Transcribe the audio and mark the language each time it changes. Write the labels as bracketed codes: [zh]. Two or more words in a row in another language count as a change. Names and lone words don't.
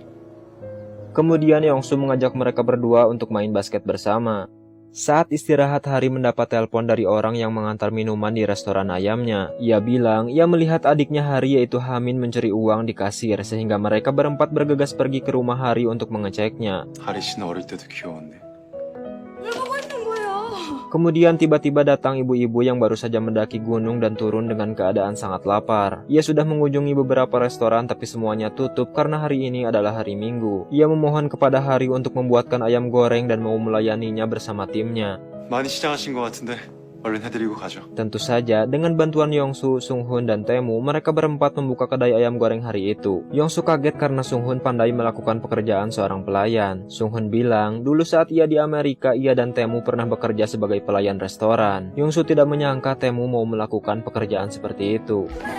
[id] Kemudian Yongsu mengajak mereka berdua untuk main basket bersama. Saat istirahat Hari mendapat telepon dari orang yang mengantar minuman di restoran ayamnya. Ia bilang ia melihat adiknya Hari yaitu Hamin mencuri uang di kasir sehingga mereka berempat bergegas pergi ke rumah Hari untuk mengeceknya. [ko] 하리 씨는 어릴 때도 귀여웠네. 왜 보고 있는 거예요? [id] Kemudian tiba-tiba datang ibu-ibu yang baru saja mendaki gunung dan turun dengan keadaan sangat lapar. Ia sudah mengunjungi beberapa restoran tapi semuanya tutup karena hari ini adalah hari Minggu. Ia memohon kepada Hari untuk membuatkan ayam goreng dan mau melayaninya bersama timnya. [ko] 많이 시장하신 것 같은데 얼른 해드리고 가죠. [id] Tentu saja, dengan bantuan Yongsu, Sunghun, dan Taemu, mereka berempat membuka kedai ayam goreng hari itu. Yongsu kaget karena Sunghun pandai melakukan pekerjaan seorang pelayan. Sunghun bilang, dulu saat ia di Amerika, ia dan Taemu pernah bekerja sebagai pelayan restoran. Yongsu tidak menyangka Taemu mau melakukan pekerjaan seperti itu.